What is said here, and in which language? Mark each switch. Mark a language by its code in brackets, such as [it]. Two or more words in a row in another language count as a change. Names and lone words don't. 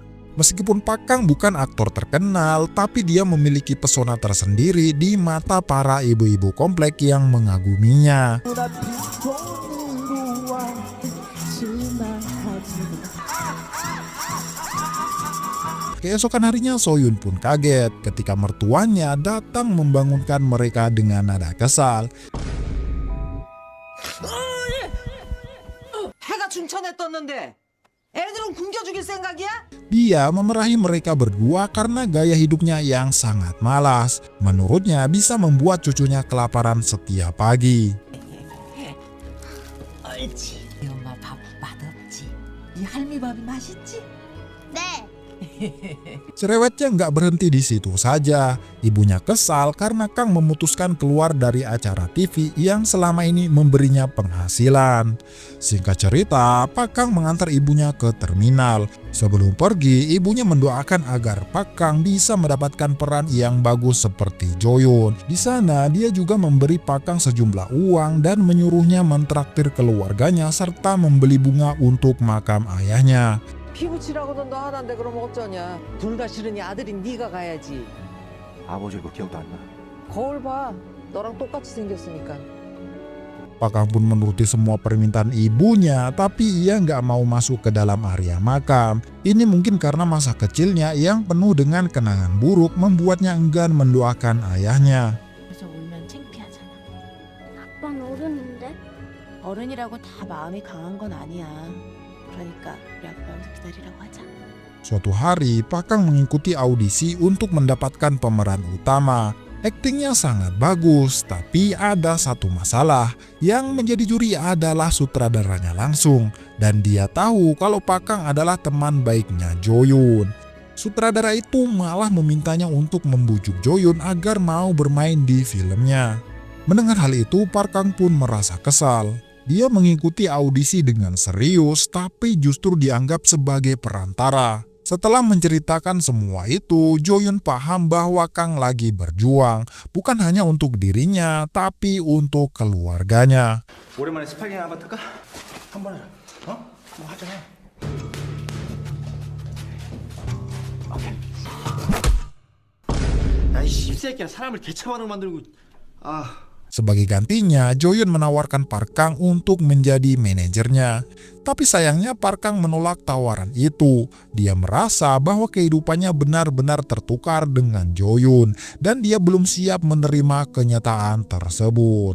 [id] Meskipun Park Kang bukan aktor terkenal, tapi dia memiliki pesona tersendiri di mata para ibu-ibu komplek yang mengaguminya. Keesokan harinya So-yoon pun kaget ketika mertuanya datang membangunkan mereka dengan nada kesal. [ko] 해가 중천에 떴는데 애들은 굶겨 죽일 생각이야? [id] Dia memarahi mereka berdua karena gaya hidupnya yang sangat malas. Menurutnya bisa membuat cucunya kelaparan setiap pagi. [ko] 옳지. 이 엄마 밥 맛없지? 이 할미 밥이 맛있지? 네. [id] Cerewetnya nggak berhenti di situ saja. Ibunya kesal karena Kang memutuskan keluar dari acara TV yang selama ini memberinya penghasilan. Singkat cerita, Park Kang mengantar ibunya ke terminal. Sebelum pergi, ibunya mendoakan agar Park Kang bisa mendapatkan peran yang bagus seperti Jo-yoon. Di sana, dia juga memberi Park Kang sejumlah uang dan menyuruhnya mentraktir keluarganya serta membeli bunga untuk makam ayahnya. [ko] 피부 칠하고는 너 하나인데 그럼 어쩌냐? 둘 다 싫으니 아들이 네가 가야지. 아버지 그 기억도 안 나. 거울 봐. 너랑 똑같이 생겼으니까. [id] Park Kang pun menuruti semua permintaan ibunya, tapi ia nggak mau masuk ke dalam area makam. Ini mungkin karena masa kecilnya yang penuh dengan kenangan buruk membuatnya enggan mendoakan ayahnya. [ko] 그래서 울면 창피하잖아. 아빠는 어른인데? 어른이라고 다 마음이 강한 건 아니야. 그러니까 우리 아빠 여기서 기다리라고 하자. [id] Suatu hari, Park Kang mengikuti audisi untuk mendapatkan pemeran utama. Aktingnya sangat bagus, tapi ada satu masalah. Yang menjadi juri adalah sutradaranya langsung. Dan dia tahu kalau Park Kang adalah teman baiknya Jo-yoon. Sutradara itu malah memintanya untuk membujuk Jo-yoon agar mau bermain di filmnya. Mendengar hal itu, Park Kang pun merasa kesal. Dia mengikuti audisi dengan serius, tapi justru dianggap sebagai perantara. Setelah menceritakan semua itu, Jo-yoon paham bahwa Kang lagi berjuang, bukan hanya untuk dirinya, tapi untuk keluarganya. [ko] 오랜만에 스파게티 한번 틀까? 한번 해라. 어? 뭐 하자. 오케이. 야이 씹새끼야 사람을 개차반으로 만들고. 아. [id] Sebagai gantinya, Jo-yoon menawarkan Park Kang untuk menjadi manajernya. Tapi sayangnya Park Kang menolak tawaran itu. Dia merasa bahwa kehidupannya benar-benar tertukar dengan Jo-yoon dan dia belum siap menerima kenyataan tersebut.